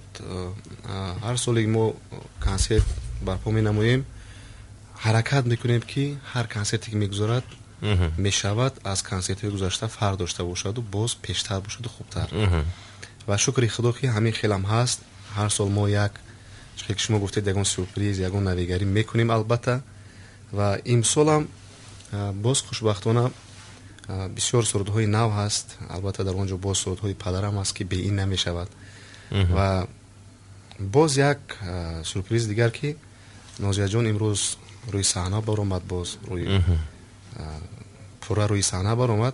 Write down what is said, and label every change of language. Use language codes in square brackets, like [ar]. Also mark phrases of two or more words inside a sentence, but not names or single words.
[tg] ҳар соле мо консерт барпо менамоем, ҳаракат мекунем ки ҳар консерте ки мегузарад мешавад аз консертҳои гузашта фарқ дошта бошаду боз пештар бошаду хубтар. ва шукри худо ки ҳамин хелам ҳаст. ҳар сол мо як [fa] چون که شما گفتید یگان سورپریز یگان نویگری میکنیم البته و امسال هم باز خوشبختانه بسیار سرودهای نو هست. البته در اونجا باز سرودهای پدرم هست که به این نمیشود و باز یک سورپریز دیگر که نازیه جان امروز روی صحنه بر آمد، باز روی پورا روی صحنه بر آمد.